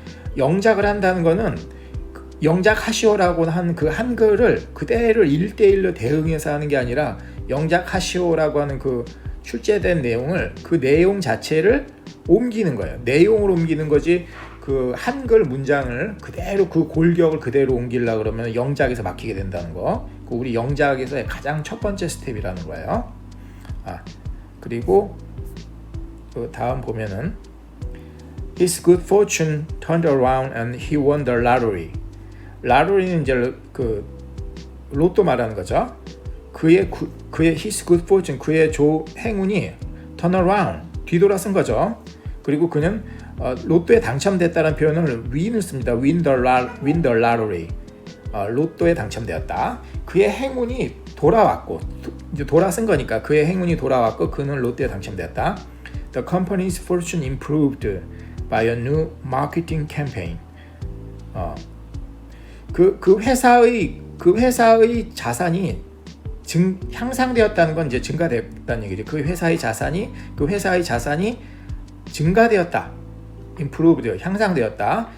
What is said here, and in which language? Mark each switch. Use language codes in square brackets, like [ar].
[ko] 영작을 한다는 거는 영작하시오라고 한 그 한글을 그대로 1대1로 대응해서 하는 게 아니라 영작하시오라고 하는 그 출제된 내용을 그 내용 자체를 옮기는 거예요. 내용을 옮기는 거지 그 한글 문장을 그대로 그 골격을 그대로 옮기려고 그러면 영작에서 막히게 된다는 거. 그 우리 영작에서의 가장 첫 번째 스텝이라는 거예요. 그리고 그 다음 보면은 [en] His good fortune turned around and he won the lottery. [ko] lottery는 이제 그 로또 말하는 거죠. 그의 his good fortune, 그의 행운이 turn around, 뒤돌아선 거죠. 그리고 그는 로또에 당첨됐다는 표현을 win을 씁니다. [en] win the lottery. [ko] 로또에 당첨되었다. 그의 행운이 돌아왔고, 이제 돌아선 거니까 그의 행운이 돌아왔고 그는 로또에 당첨되었다. [en] The company's fortune improved by a new marketing campaign. [ko] 그 회사의 자산이 향상되었다는 건 이제 증가되었다는 얘기죠. 그 회사의 자산이 증가되었다. improved, 향상되었다.